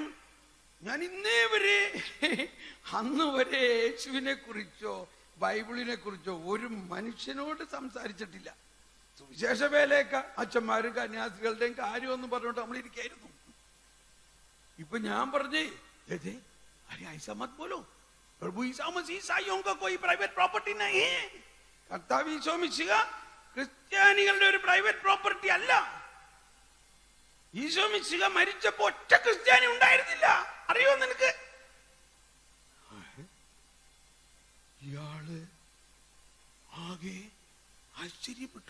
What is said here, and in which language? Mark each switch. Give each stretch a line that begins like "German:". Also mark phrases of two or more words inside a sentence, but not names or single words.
Malayalam: ഞാൻ ഇന്നേ വരെ അന്ന് വരെ യേശുവിനെ കുറിച്ചോ ബൈബിളിനെ കുറിച്ചോ ഒരു മനുഷ്യനോട് സംസാരിച്ചിട്ടില്ല. സുവിശേഷ വേലയൊക്കെ അച്ഛന്മാരും കന്യാസികളുടെയും കാര്യമൊന്നും പറഞ്ഞോണ്ട് നമ്മൾ ഇരിക്കായിരുന്നു. ഇപ്പൊ ഞാൻ പറഞ്ഞേ
Hindi: अरे ऐसा मत बोलो, प्रभु ईसा मसीह ईसाइयों का कोई
English: private property
Hindi: नहीं है.
Malayalam: കർത്താവ് ഈശോ മിശിഹ ക്രിസ്ത്യാനികളുടെ ഒരു
English: private property
Malayalam: അല്ല. ഈശോ മിശിഹ മരിച്ചപ്പോ ഒറ്റ ക്രിസ്ത്യാനി ഉണ്ടായിരുന്നില്ല. അറിയോ നിനക്ക്? ഇയാള് ആകെ ആശ്ചര്യപ്പെട്ടു.